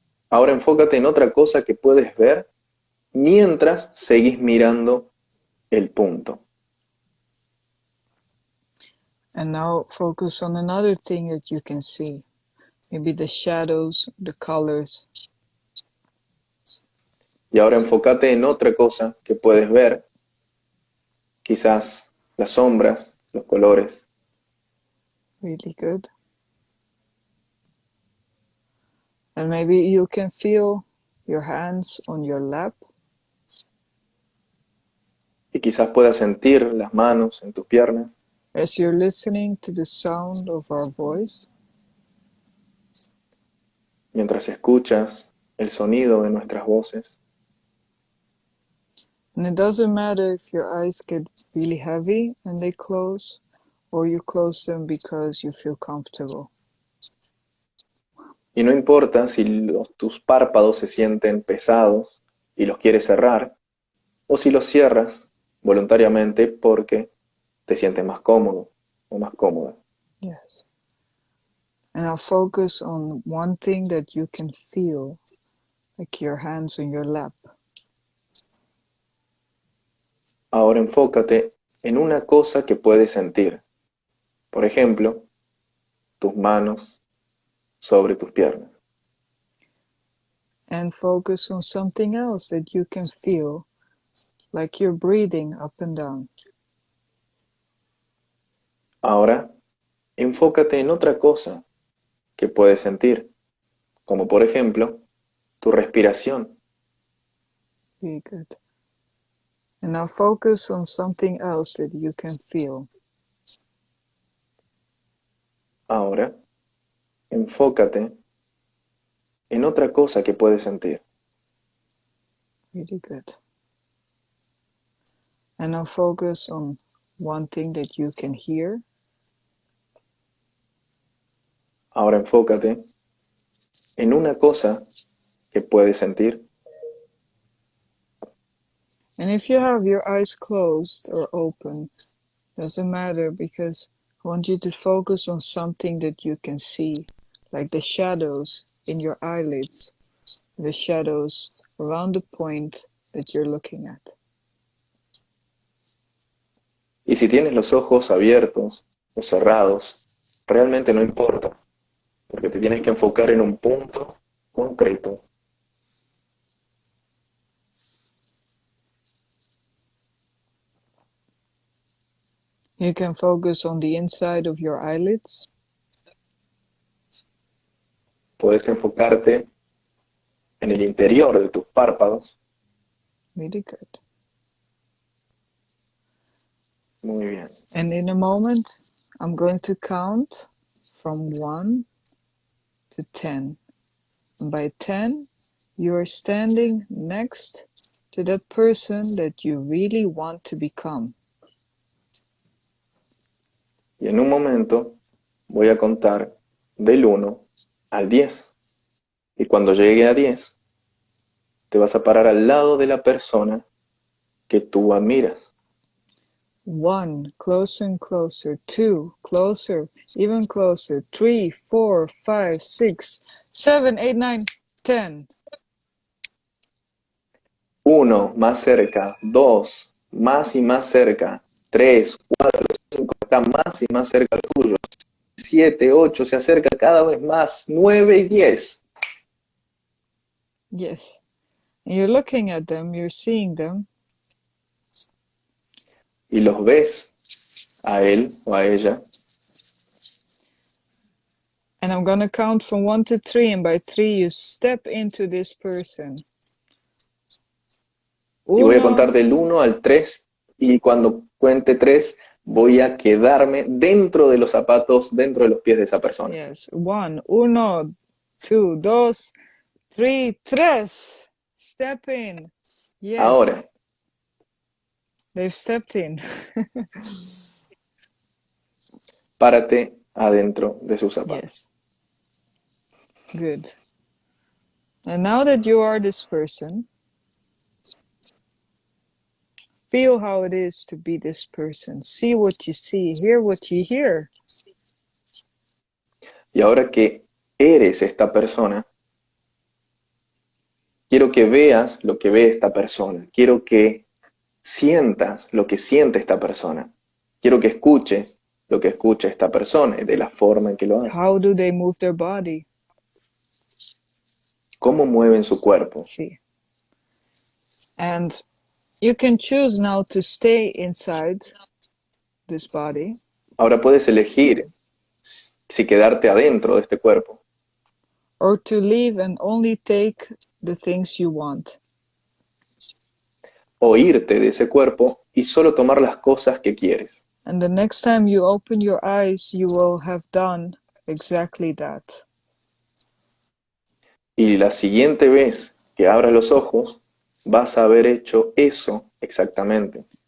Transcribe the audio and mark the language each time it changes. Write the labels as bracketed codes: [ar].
[es] Ahora enfócate en otra cosa que puedes ver mientras seguís mirando el punto. [en] And now focus on another thing that you can see. Maybe the shadows, the colors. [es] Y ahora enfócate en otra cosa que puedes ver, quizás las sombras, los colores. [en] Really good. And maybe you can feel your hands on your lap. [es] Y quizás puedas sentir las manos en tus piernas [en] As you're listening to the sound of our voice. [es] mientras escuchas el sonido de nuestras voces. [en] And it doesn't matter if your eyes get really heavy and they close, or you close them because you feel comfortable. [es] Y no importa si tus párpados se sienten pesados y los quieres cerrar, o si los cierras voluntariamente porque te sientes más cómodo o más cómoda. [en] Yes. And I'll focus on one thing that you can feel, like your hands on your lap. [es] Ahora enfócate en una cosa que puedes sentir. Por ejemplo, tus manos sobre tus piernas. [en] And focus on something else that you can feel, like you're breathing up and down. [es] Ahora, enfócate en otra cosa que puedes sentir, como por ejemplo, tu respiración. [en] Very good. And now focus on something else that you can feel. [es] Ahora, enfócate en otra cosa que puedes sentir. [en] Really good. And now focus on one thing that you can hear. [es] Ahora enfócate en una cosa que puedes sentir. [en] And if you have your eyes closed or open, doesn't matter, because I want you to focus on something that you can see, like the shadows in your eyelids, the shadows around the point that you're looking at. [es] Y si tienes los ojos abiertos o cerrados, realmente no importa, porque te tienes que enfocar en un punto concreto. [en] You can focus on the inside of your eyelids. [es] Puedes enfocarte en el interior de tus párpados. [en] Really good. [es] Muy bien. [en] And in a moment, I'm going to count from 1 to 10. And by 10, you are standing next to that person that you really want to become. [es] Y en un momento voy a contar del 1 al 10. Y cuando llegue a 10, te vas a parar al lado de la persona que tú admiras. [en] 1, closer and closer. 2, closer, even closer. 3, 4, 5, 6, 7, 8, 9, 10. [es] 1, más cerca. 2, más y más cerca. 3, 4, 5, está más y más cerca tuyo. 7, 8, se acerca cada vez más. 9 y 10. [en] Yes. And you're looking at them, you're seeing them. [es] Y los ves a él o a ella. [en] And I'm going to count from 1 to 3, and by 3 you step into this person. [es] Y voy a Uno, contar del 1 al 3 y cuando cuente 3 voy a quedarme dentro de los zapatos, dentro de los pies de esa persona. [en] yes, 1, 1, 2, 2, 3, 3. Step in. Yes. [es] Ahora, [en] they've stepped in. [es] párate adentro de sus zapatos. [en] Yes. Good. And now that you are this person, feel how it is to be this person. See what you see, hear what you hear. [es] Y ahora que eres esta persona, quiero que veas lo que ve esta persona. Quiero que sientas lo que siente esta persona. Quiero que escuches lo que escucha esta persona y de la forma en que lo hace. [en] How do they move their body? [es] Cómo mueven su cuerpo. [en] See. And you can choose now to stay inside this body. [es] Ahora puedes elegir si quedarte adentro de este cuerpo [en] or to leave and only take the things you want. [es] o irte de ese cuerpo y solo tomar las cosas que quieres. [en] And the next time you open your eyes, you will have done exactly that. [es] Y la siguiente vez que abras los ojos, vas a haber hecho eso exactamente.